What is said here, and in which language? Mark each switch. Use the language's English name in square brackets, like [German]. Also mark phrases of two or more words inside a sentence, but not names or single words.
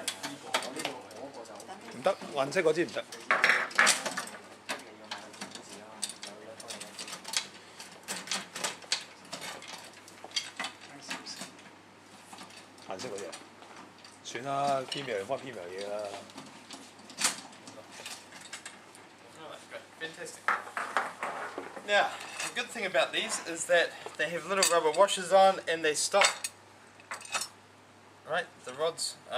[Cantonese] 唔得，顏色嗰支唔得。顏色嗰隻，算啦，偏苗用翻偏苗嘢啦。 [English] Fantastic. Now, the good thing about these is that they have little rubber washers on and they stop. Right, the rods